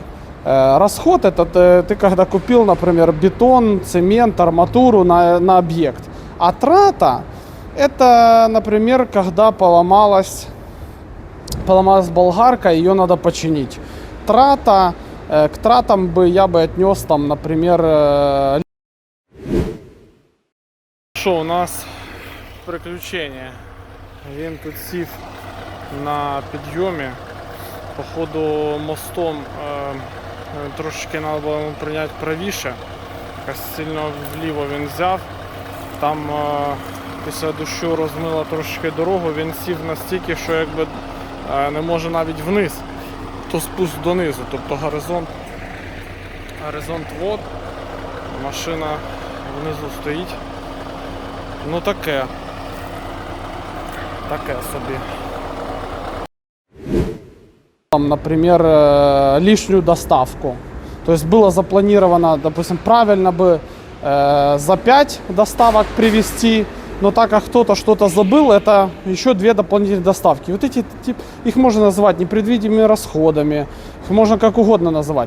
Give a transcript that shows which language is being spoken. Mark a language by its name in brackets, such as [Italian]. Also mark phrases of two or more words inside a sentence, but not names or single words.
[Russian] Расход это ты когда купил, например, бетон, цемент, арматуру на объект. А трата это, например, когда поломалась болгарка, ее надо починить. Трата, к тратам я бы отнес там, например, [Ukrainian] Что у нас приключення. Він тут сів на підйомі. Походу мостом трошечки треба було йому прийняти правіше. Якось сильно вліво він взяв. Там після дощу розмило трошечки дорогу, він сів настільки, що якби не може навіть вниз, то спуск донизу, тобто горизонт вод, машина внизу стоїть. Ну таке собі. [Russian] Там, например, лишнюю доставку. То есть было запланировано, допустим, правильно бы за 5 доставок привезти, но так как кто-то что-то забыл, это еще 2 дополнительные доставки. Вот эти, их можно назвать непредвидимыми расходами, их можно как угодно называть.